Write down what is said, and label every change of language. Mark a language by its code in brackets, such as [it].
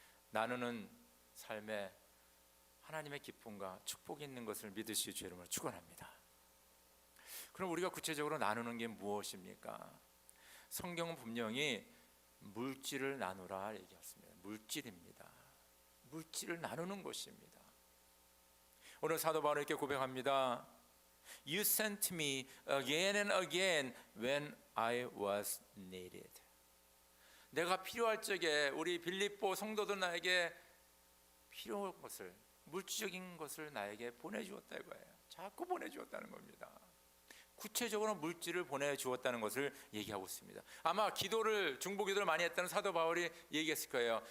[ko] 나누는 삶에 하나님의 기쁨과 축복이 있는 것을 믿으시기 주의 이름으로 축원합니다. 그럼 우리가 구체적으로 나누는 게 무엇입니까? 성경은 분명히 물질을 나누라 얘기했습니다. 물질입니다. 물질을 나누는 것입니다. 오늘 사도 바울은 이렇게 고백합니다. [en] You sent me again and again when I was needed. [ko] 내가 필요할 적에 우리 빌립보 성도들 나에게 필요한 것을, 물질적인 것을 나에게 보내주었다 이거예요. 자꾸 보내주었다는 겁니다. 구체적으로 물질을 보내주었다는 것을 얘기하고 있습니다. 아마 중보기도를 많이 했다는 사도 바울이 얘기했을 거예요.